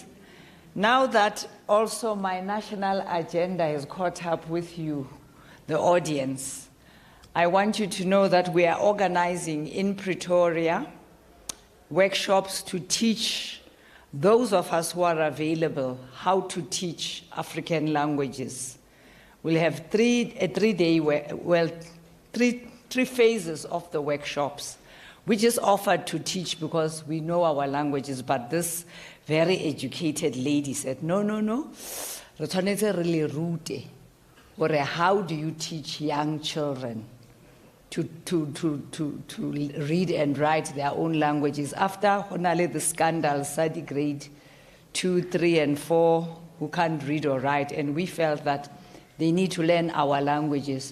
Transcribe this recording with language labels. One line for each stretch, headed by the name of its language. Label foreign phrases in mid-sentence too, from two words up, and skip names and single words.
English: Now that also my national agenda has caught up with you, the audience, I want you to know that we are organizing in Pretoria workshops to teach those of us who are available how to teach African languages. We'll have three phases of the workshops, which is offered to teach because we know our languages, but this very educated lady said, no,
Tswana: re tshwanetse re le rute gore
English: how do you teach young children to read and write their own languages after the scandal study grade 2, 3, and 4 who can't read or write, and we felt that they need to learn our languages.